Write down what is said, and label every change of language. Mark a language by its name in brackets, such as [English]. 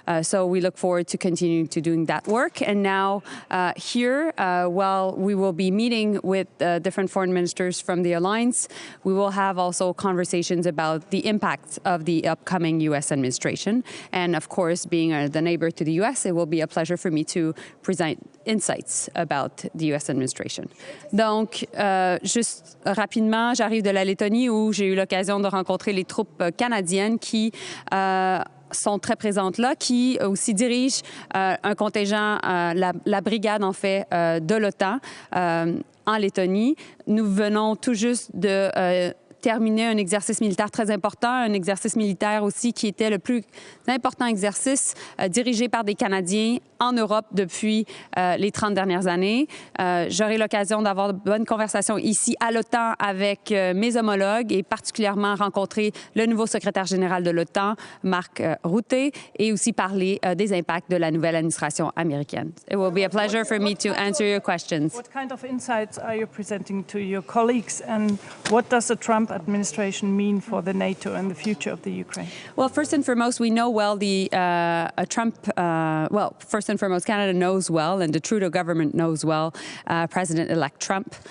[English] So we look forward to continuing to doing that work. And now here, while we will be meeting with different foreign ministers from the alliance, we will have also conversations about the impact of the upcoming U.S. administration. And of course, being the neighbor to the U.S., it will be a pleasure for me to present insights about the U.S. administration. [French] Donc, juste rapidement, j'arrive de la Lettonie où j'ai eu l'occasion de rencontrer les troupes canadiennes qui sont très présentes là, qui aussi dirigent un contingent, la brigade en fait de l'OTAN en Lettonie. Nous venons tout juste de terminer un exercice militaire très important, un exercice militaire aussi qui était le plus important exercice dirigé par des Canadiens en Europe depuis les 30 dernières années. J'aurai l'occasion d'avoir de bonnes conversations ici à l'OTAN avec mes homologues et particulièrement rencontrer le nouveau secrétaire général de l'OTAN, Mark Rutte, et aussi parler des impacts de la nouvelle administration américaine. [English] It will be a pleasure for me to answer your questions. What kind of insights are you presenting to your colleagues, and what does the Trump administration mean for the NATO and the future of the Ukraine? Well, first and foremost, we know well the Trump, well, first and foremost, Canada knows well, and the Trudeau government knows well, President-elect Trump.